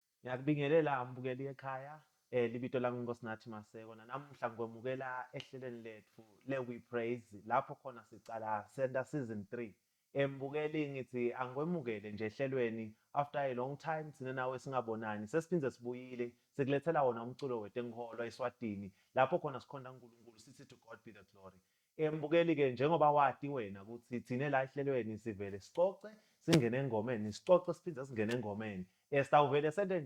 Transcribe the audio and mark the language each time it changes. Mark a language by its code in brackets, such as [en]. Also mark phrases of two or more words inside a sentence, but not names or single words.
[ss] Ngiyakubingelela mbukeli ekhaya libito lami Nkosinathi Maseko namuhla ngomukela ehlelweni lethu We Praise lapho khona sicala Senda season 3 mbukeli ngithi angwemukele nje ehlelweni [en] after a long time [ss] sine nawe singabonani sesiphinde sibuyile sikulethela wona umculo wethu engiholwa eSwatini lapho khona sikhonda uNkulunkulu sithi [en] to God be the glory. [ss] Mbukeli ke njengoba wati wena ukuthi thine la ehlelweni sivele sicoce singene engomeni sicoce siphinde singene engomeni sitawuvele sente